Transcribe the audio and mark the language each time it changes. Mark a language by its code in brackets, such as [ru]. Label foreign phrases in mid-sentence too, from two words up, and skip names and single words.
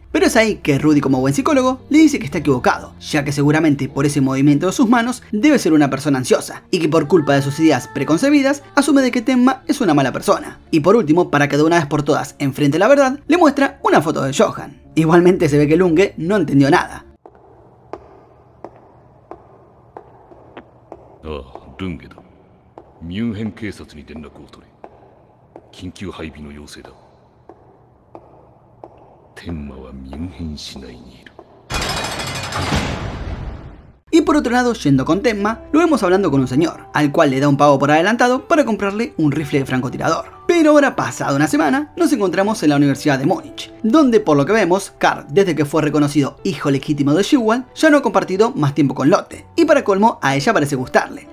[es] Pero es ahí que Rudy, como buen psicólogo, le dice que está equivocado, ya que seguramente por ese movimiento de sus manos debe ser una persona ansiosa y que por culpa de sus ideas preconcebidas asume de que Tenma es una mala persona. Y por último, para que de una vez por todas enfrente la verdad, le muestra una foto de Johan. Igualmente se ve que Lunge no entendió nada. [ja] ルンゲだ。ミュンヘン警察に連絡を取れ。緊急配備の要請だ。天馬はミュンヘン市内にいる。 [es] Y por otro lado, yendo con Tenma, lo vemos hablando con un señor, al cual le da un pago por adelantado para comprarle un rifle de francotirador. Pero ahora, pasada una semana, nos encontramos en la Universidad de Múnich, donde por lo que vemos, Karl, desde que fue reconocido hijo legítimo de Shewald, ya no ha compartido más tiempo con Lotte, y para colmo, a ella parece gustarle.